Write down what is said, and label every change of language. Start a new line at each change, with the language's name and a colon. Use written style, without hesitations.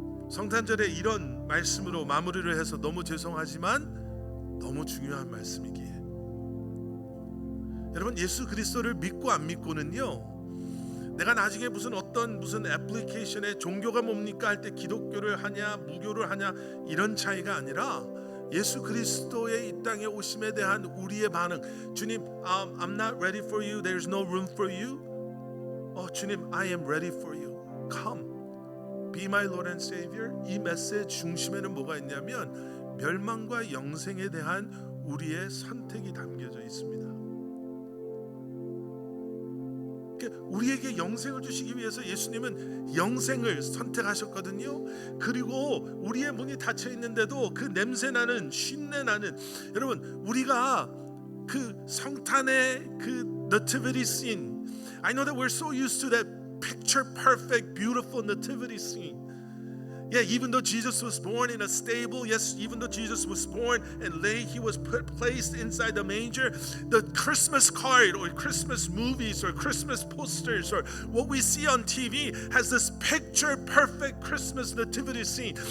Korean: 성탄절에 이런 말씀으로 마무리를 해서 너무 죄송하지만 너무 중요한 말씀이기에, 여러분, 예수 그리스도를 믿고 안 믿고는요 내가 나중에 무슨 애플리케이션에 종교가 뭡니까 할 때 기독교를 하냐 무교를 하냐 이런 차이가 아니라 예수 그리스도의 이 땅에 오심에 대한 우리의 반응.
English: 주님, I'm not ready for you. There's no room for you. 주님, I am ready for you. Come. Be my Lord and Savior.
Korean: 이 메시지 중심에는 뭐가 있냐면 멸망과 영생에 대한 우리의 선택이 담겨져 있습니다. 우리에게 영생을 주시기 위해서 예수님은 영생을 선택하셨거든요. 그리고 우리의 문이 닫혀 있는데도 그 냄새나는 쉰내나는, 여러분, 우리가 그 성탄의 그
English: nativity scene, I know that we're so used to that picture perfect beautiful nativity scene. Yeah, even though Jesus was born in a stable, yes, even though Jesus was born and he was placed inside the manger, the Christmas card or Christmas movies or Christmas posters or what we see on TV has this picture perfect Christmas nativity scene.